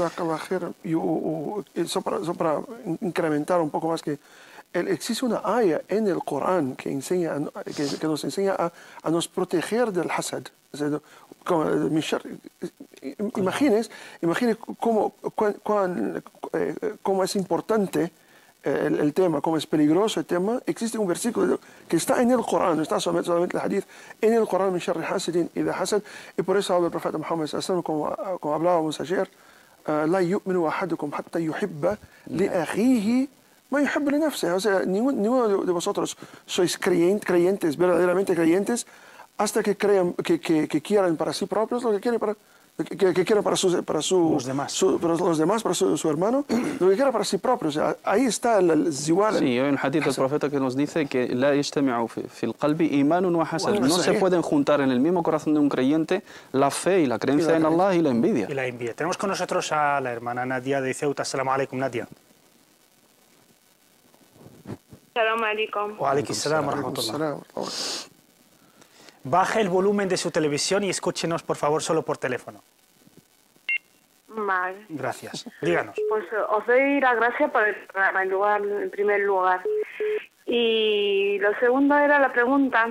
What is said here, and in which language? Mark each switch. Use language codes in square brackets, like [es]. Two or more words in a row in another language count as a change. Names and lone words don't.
[es] Eso para incrementar un poco más, que existe una aya en el Corán que nos enseña a nos proteger del hasad. Imagine cómo es importante el tema, cómo es peligroso el tema, existe un versículo que está en el Corán, no está solamente el hadith, en el Corán, [ar] من شر حاسد إذا حسد, [es] y por eso habla el profeta Muhammad [ar] صلى الله عليه وسلم, [es] como hablábamos ayer, [ar] لا يؤمن أحدكم حتى يحب لأخيه ما يحب لنفسه. [es] O sea, ninguno de vosotros sois creyentes, verdaderamente creyentes, hasta que crean, que quieran para sí propios lo que quieren para que quiera para los demás, para su hermano, lo que quiera para sí propio. O sea, ahí está el ziwal. Sí, hay un hadith del profeta que nos dice que [ar] لا يجتمع في القلب إيمان وحسد. [es] No se pueden juntar en el mismo corazón de un creyente la fe y la creencia en Allah y la envidia. Y la envidia. Tenemos con nosotros a la hermana Nadia de Ceuta. [ar] السلام عليكم, Nadia. السلام عليكم. وعليكم السلام ورحمة الله. [es] Baje el volumen de su televisión y escúchenos, por favor, solo por teléfono. Vale. Gracias. Díganos. Pues os doy las gracias por el programa, en primer lugar. Y lo segundo era la pregunta.